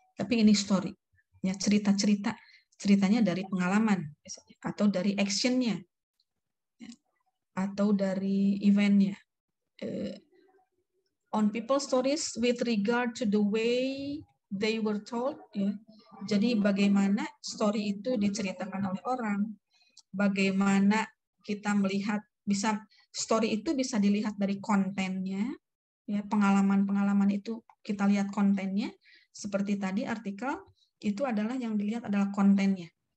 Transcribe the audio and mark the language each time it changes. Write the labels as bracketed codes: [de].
[id] Tapi ini story, ya, ceritanya dari pengalaman, atau dari actionnya, ya, atau dari eventnya. [en] On people stories with regard to the way they were told, ya. [id] Jadi bagaimana story itu diceritakan oleh orang, bagaimana kita melihat, story itu bisa dilihat dari kontennya, Ya, pengalaman-pengalaman itu kita lihat kontennya, seperti tadi artikel itu adalah yang dilihat adalah kontennya.